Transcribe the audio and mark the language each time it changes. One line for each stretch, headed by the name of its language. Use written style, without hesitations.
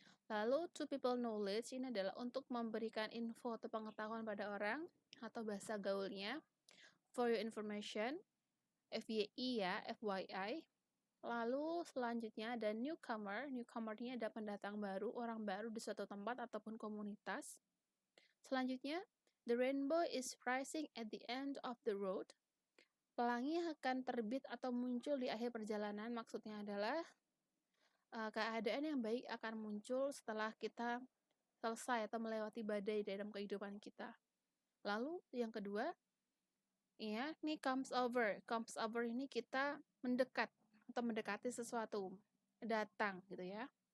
Indonesian: Lalu,
English: to people knowledge
Indonesian: ini adalah untuk memberikan info atau pengetahuan pada orang, atau bahasa gaulnya.
English: For your information, FYI ya, FYI.
Indonesian: Lalu selanjutnya ada newcomer. Newcomer ini ada pendatang baru, orang baru di suatu tempat ataupun komunitas.
English: Selanjutnya, the rainbow is rising at the end of the road.
Indonesian: Pelangi akan terbit atau muncul di akhir perjalanan. Maksudnya adalah keadaan yang baik akan muncul setelah kita selesai atau melewati badai dalam kehidupan kita. Lalu yang kedua, ya, ini comes over. Comes over ini kita mendekat atau mendekati sesuatu, datang gitu ya.